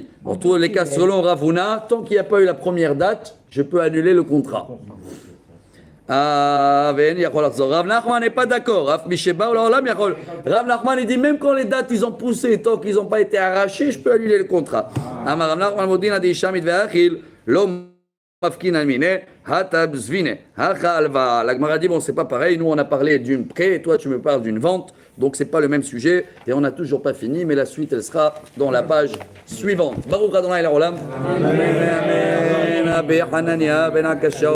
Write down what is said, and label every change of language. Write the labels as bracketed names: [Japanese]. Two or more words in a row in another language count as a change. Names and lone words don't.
[French] Pour tous les cas, selon Ravuna, tant qu'il n'y a pas eu la première date, je peux annuler le contrat. Rav Nachman n'est pas d'accord. Rav Nachman il dit même quand les dates ils ont poussé, tant qu'ils n'ont pas été arrachés, je peux annuler le contrat. Rav Nachman modin a dit Shamit ve'achil lo mafkin almine hatab zvine hacha alva. La Gemara dit bon c'est pas pareil. Nous on a parlé d'une prêt et toi tu me parles d'une vente. Donc c'est pas le même sujet et on n'a toujours pas fini. Mais la suite elle sera dans la page suivante. [Hebrew] ברוך אדוני לעולם. Amen.